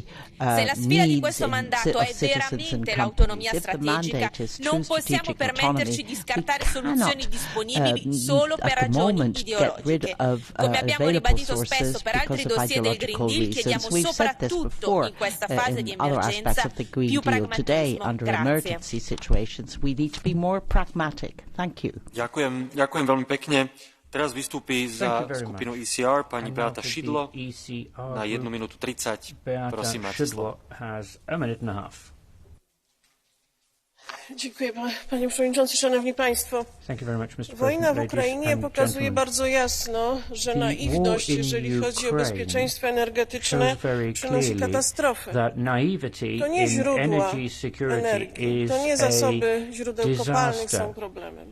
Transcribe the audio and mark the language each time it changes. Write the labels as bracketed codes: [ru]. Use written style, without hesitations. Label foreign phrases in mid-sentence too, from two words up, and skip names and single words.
[it] Se la sfida di questo mandato è veramente l'autonomia strategica, non possiamo permetterci di scartare soluzioni disponibili solo per ragioni ideologiche. Come abbiamo ribadito spesso per altri dossier del Green Deal, chiediamo soprattutto in questa fase di emergenza più pragmatismo. Grazie. [sk] Ďakujem veľmi pekne. Teraz vystúpi za skupinu ECR pani Beata Szydło na 1 minútu 30. Prosím, máte slovo. [pl] Dziękuję, panie przewodniczący, szanowni państwo. Wojna w Ukrainie pokazuje bardzo jasno, że naiwność, jeżeli chodzi o bezpieczeństwo energetyczne, przynosi katastrofę. To nie źródła energii, to nie zasoby źródeł kopalnych są problemem.